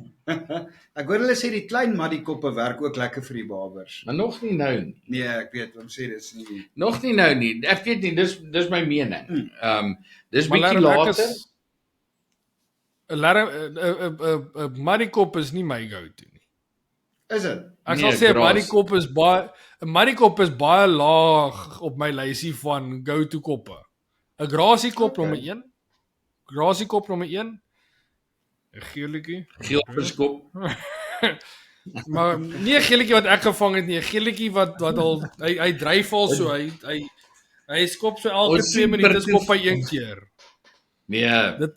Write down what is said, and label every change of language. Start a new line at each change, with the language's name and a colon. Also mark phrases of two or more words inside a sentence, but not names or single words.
Afrikaans: Ek hoor hulle sê die klein maddiekoppe werk ook lekker vir die babers. Maar nog nie nou nie. Nee, ek weet, wat sê dis nie. Nog nie nou nie. Ek weet nie, dis my mening. Dis bietjie later. 'n maddikop is nie my go-to nie. Is dit? Ek sal sê 'n maddikop is baie laag op my lysie van go-to koppe. 'n grasiekop nommer 1. Grasiekop nommer 1. 'n geeltjie. Geelviskop. Maar nie 'n geeltjie wat ek gevang het nie, 'n geeltjie wat al hy dryf al so, hy skop so elke 2 minute skop hy een keer.